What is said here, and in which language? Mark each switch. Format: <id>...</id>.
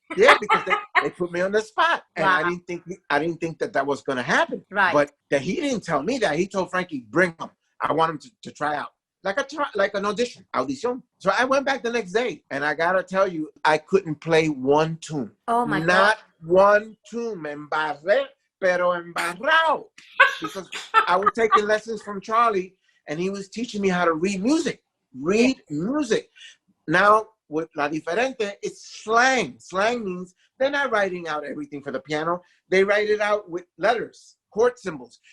<en>Yeah, because they put me on the spot, and Wow. I didn't think that was going to happen. Right. But that he didn't tell me that. He told Frankie, bring him. I want him to try out, like an audition. So I went back the next day, and I gotta tell you, I couldn't play one tune. Oh my God. Not one tune.</en> <es>Me embarré, pero embarrado.</es> <en>Because I was taking lessons from Charlie, and he was teaching me how to read music. Music. Now, with La Diferente, it's slang. Slang means they're not writing out everything for the piano. They write it out with letters, chord symbols.</en>